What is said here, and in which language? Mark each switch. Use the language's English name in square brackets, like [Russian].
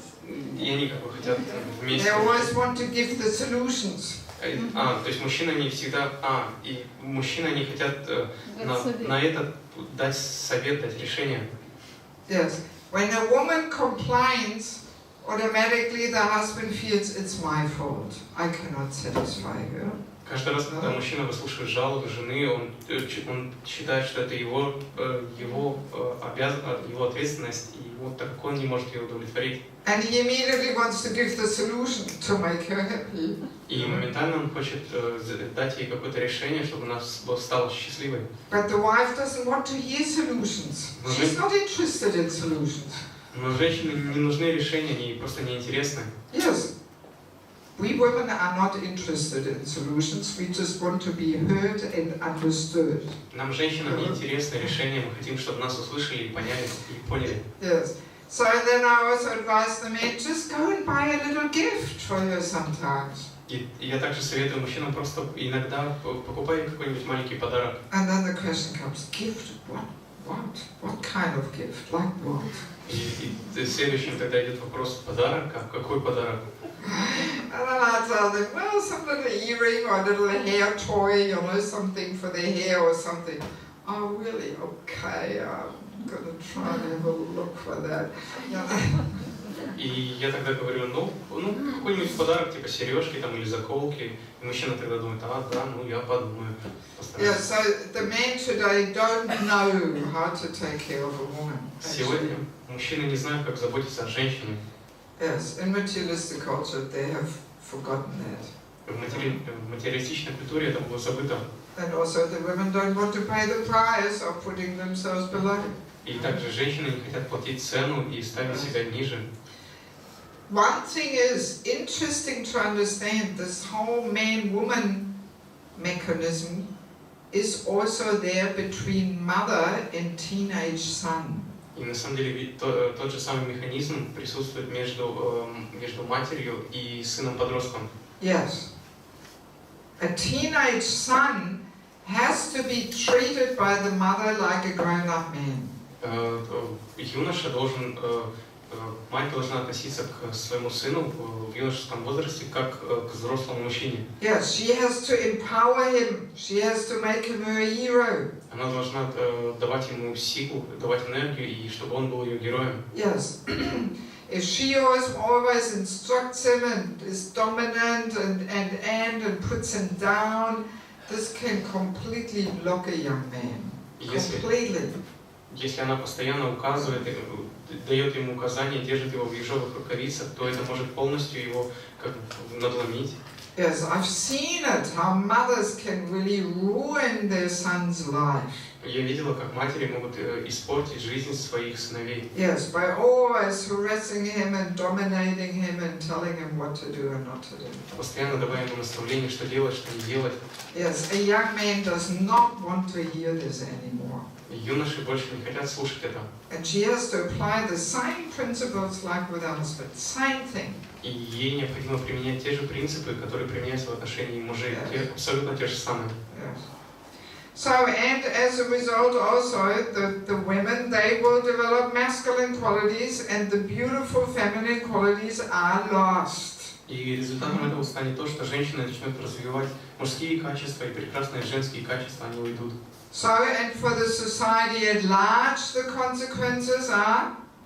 [Russian] И они как бы хотят вместе. [English] They always want to give the solutions. [Russian] То есть мужчины не всегда, и мужчины не хотят на это дать совет, дать решение. [English] Yes. When a woman complains, automatically the husband feels it's my fault. I cannot satisfy her. [Russian] Каждый раз, когда мужчина выслушивает жалобы жены, он считает, что это его ответственность, и вот так он не может ее удовлетворить. [English] And he immediately wants to give the solution to make her happy. [Russian] И моментально он хочет дать ей какое-то решение, чтобы она стала счастливой. [English] But the wife doesn't want to hear solutions. She's not interested in solutions. [Russian] Но женщине не нужны решения, они просто неинтересны. [English] Yes. We women are not interested in solutions. We just want to be heard and understood. [Russian] Нам, женщинам, не интересны решения. Мы хотим, чтобы нас услышали и поняли, и поняли. [English] Yes. So then I also advise the men, just go and buy a little gift for her sometimes. [Russian] И я также советую мужчинам просто иногда покупай какой-нибудь маленький подарок. [English] And then the question comes, gift? What kind of gift? Like what? [Russian] И следующим тогда идет вопрос, подарок? А какой подарок? [English] And then I tell them, well, some little earring or a little hair toy, something for their hair or something. Oh, really? Okay, I'm going to try and have a look for that. [Russian] И я тогда говорю, какой-нибудь подарок, типа сережки там или заколки. И мужчина тогда думает, я подумаю. [English] Yeah, so the men today don't know how to take care of a woman. [Russian] Сегодня мужчины не знают, как заботиться о женщине. [English] Yes, in materialistic culture they have forgotten that. [Russian] В материалистичной культуре это было забыто. [English] And also the women don't want to pay the price of putting themselves below. [Russian] И также женщины не хотят платить цену и ставить себя ниже. [English] One thing is interesting to understand, this whole man-woman mechanism is also there between mother and teenage son. [Russian] И на самом деле тот же самый механизм присутствует между матерью и сыном-подростком. [English] Yes. A teenage son has to be treated by the mother like a grown-up man. [Russian] Юноша должен, мать должна относиться к своему сыну в юношеском возрасте как к взрослому мужчине. [English] Yes, she has to empower him. She has to make him her hero. [Russian] Она должна давать ему силу, давать энергию, и чтобы он был ее героем. [English] Yes. If she always instructs him and is dominant and puts him down, this can completely block a young man. Completely. [Russian] Если она постоянно указывает, дает ему указания, держит его в ежовых рукавицах, то это может полностью его как бы надломить. [English] Yes, I've seen it, how mothers can really ruin their son's life. [Russian] Я видела, как матери могут испортить жизнь своих сыновей. [English] Yes, by always harassing him and dominating him and telling him what to do and not to do. [Russian] Постоянно давая ему наставления, что делать, что не делать. [English] Yes, a young man does not want to hear this anymore. [Russian] Юноши больше не хотят слушать это. [English] And she has to apply the same principles like with her husband. Same thing. [Russian] И ей необходимо применять те же принципы, которые применяются в отношении мужей. Абсолютно те же самые. [English] Yes. So, and as a result also, the women, they will develop masculine qualities and the beautiful feminine qualities are lost. [Russian] И результатом этого станет то, что женщины начнут развивать мужские качества и прекрасные женские качества, они уйдут. [English] So, and for the society at large, the consequences are?